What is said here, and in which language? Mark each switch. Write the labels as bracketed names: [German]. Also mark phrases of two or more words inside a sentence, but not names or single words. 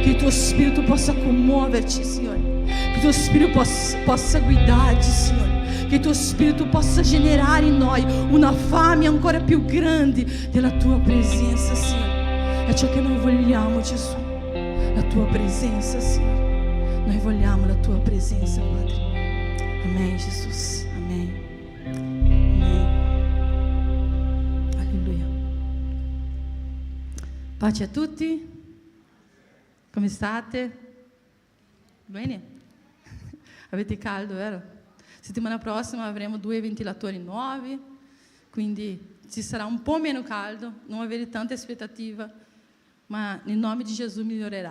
[Italian] Che il Tuo Spirito possa commuoverci, Signore, che il Tuo Spirito possa guidarci, Signore, che il Tuo Spirito possa generare in noi una fame ancora più grande della Tua presenza, Signore. È ciò che noi vogliamo, Gesù, la Tua presenza, Signore. Noi vogliamo la Tua presenza, Padre. [Portuguese] Amém, Jesus. Amém. Amém. [Italian] Alleluia. Pace a tutti. Come state? Bene? Avete caldo, vero? Settimana prossima avremo 2 ventilatori nuovi, quindi ci sarà un po' meno caldo, non avere tanta aspettativa, ma nel nome di Gesù migliorerà.